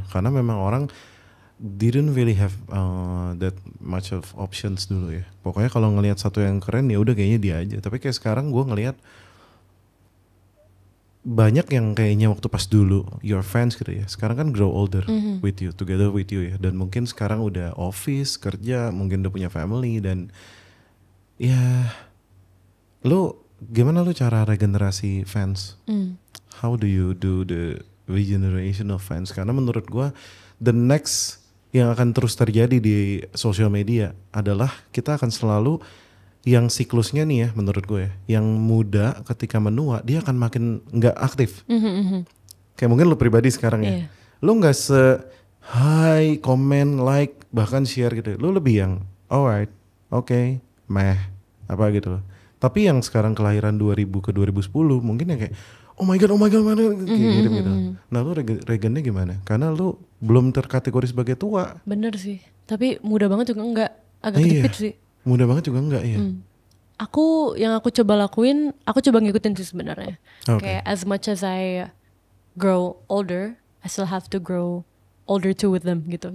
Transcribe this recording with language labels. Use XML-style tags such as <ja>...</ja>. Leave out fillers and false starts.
<id>Karena memang orang</id> <en>didn't really have that much of options</en> <id>dulu ya. Pokoknya kalau ngelihat satu yang keren ya udah kayaknya dia aja. Tapi kayak sekarang gue ngelihat banyak yang kayaknya waktu pas dulu</id> <en>your fans</en> <id>gitu ya. Sekarang kan</id> <en>grow older with you, together with you ya.</en> <id>Dan mungkin sekarang udah office, kerja, mungkin udah punya family dan ya gimana lu cara regenerasi fans?</id> <en>How do you do the regeneration of fans?</en> <id>Karena menurut gue</id> <en>the next</en> <id>yang akan terus terjadi di social media adalah kita akan selalu yang siklusnya nih ya menurut gue ya, yang muda ketika menua dia akan makin nggak aktif. Kayak mungkin lu pribadi sekarang ya, lu nggak hi, comment, like, bahkan share gitu. Lu lebih yang</id> <en>alright, okay, meh,</en> <id>apa gitu loh. Tapi yang sekarang kelahiran 2000 ke 2010 mungkin yang kayak</id> <en>oh my god,</en> <id>kayak gitu. Nah lu regennya gimana? Karena lu belum terkategori sebagai tua. Bener sih, tapi muda banget juga enggak, agak kejepit sih. Muda banget juga enggak ya. Yang aku coba lakuin, aku coba ngikutin sih sebenarnya. Kayak</id> <en>as much as I grow older, I still have to grow older too with them gitu.</en>